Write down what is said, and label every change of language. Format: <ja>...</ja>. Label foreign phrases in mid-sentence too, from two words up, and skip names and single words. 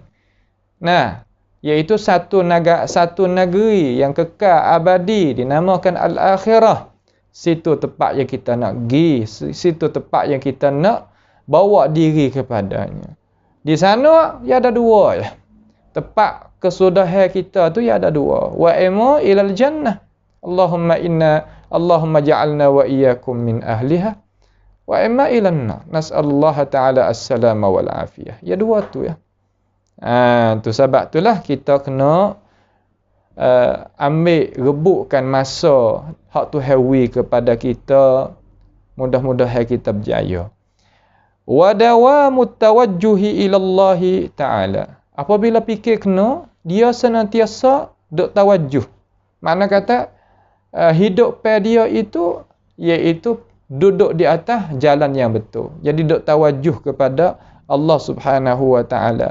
<ms>Nah, iaitu satu negeri yang kekal abadi dinamakan al-akhirah. Situ tempat yang kita nak pergi, situ tempat yang kita nak bawa diri kepadanya. Di sana ya ada dua je. Tepat kesudahan kita tu ya ada dua.</ms> <ar>وإما إلى الجنة. اللهم اجعلنا وإياكم من أهلها. وإما إلى النار. نسأل الله تعالى السلامة والعافية.</ar> <ms>Ya dua tu ya. Tu sebab itulah kita kena ambil rebutkan masa hak tu hawi kepada kita. Mudah-mudahan kita berjaya.</ms> <ar>ودوام التوجه إلى الله تعالى.</ar> <ms>Apabila fikir kena, dia senantiasa duk tawajjuh. Makna kata hidup pada dia itu iaitu duduk di atas jalan yang betul. Jadi duk tawajjuh kepada Allah</ms> <ar>سبحانه وتعالى.</ar>